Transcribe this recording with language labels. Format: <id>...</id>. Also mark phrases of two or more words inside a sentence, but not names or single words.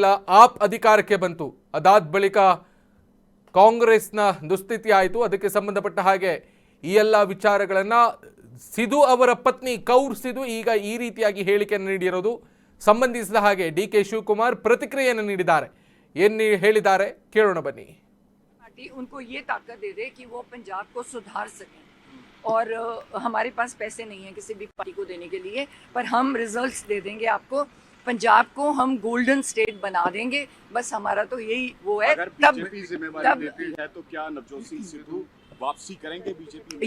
<kn>ಆಪ್ ಅಧಿಕಾರಕ್ಕೆ ಬಂತು. ಅದಾದ ಬಳಿಕ ಕಾಂಗ್ರೆಸ್ನ ದುಸ್ಥಿತಿ ಆಯಿತು. ಅದಕ್ಕೆ ಸಂಬಂಧಪಟ್ಟ ಹಾಗೆ ಈ ಎಲ್ಲ ವಿಚಾರಗಳನ್ನು ಸಿಧು ಅವರ ಪತ್ನಿ ಕೌರ್ ಸಿಧು ಈಗ ಈ ರೀತಿಯಾಗಿ ಹೇಳಿಕೆಯನ್ನು ನೀಡಿರೋದು. ಸಂಬಂಧಿಸಿದ ಹಾಗೆ ಡಿಕೆ ಶಿವಕುಮಾರ್ ಪ್ರತಿಕ್ರಿಯೆಯನ್ನು ನೀಡಿದ್ದಾರೆ. ಏನು ಹೇಳಿದ್ದಾರೆ ಕೇಳೋಣ ಬನ್ನಿ.</kn> <hi>उनको ये ताकत दे दे कि वो पंजाब को सुधार सकें और हमारे पास पैसे नहीं है किसी भी पार्टी को देने के लिए, पर हम रिजल्ट्स दे देंगे आपको. पंजाब को हम</hi> <en>golden state</en> <hi>बना देंगे. बस हमारा तो यही वो है. अगर बीजेपी जिम्मेवारी लेती है तो क्या नवजोत सिंह सिद्धू वापसी करेंगे बीजेपी में?</hi>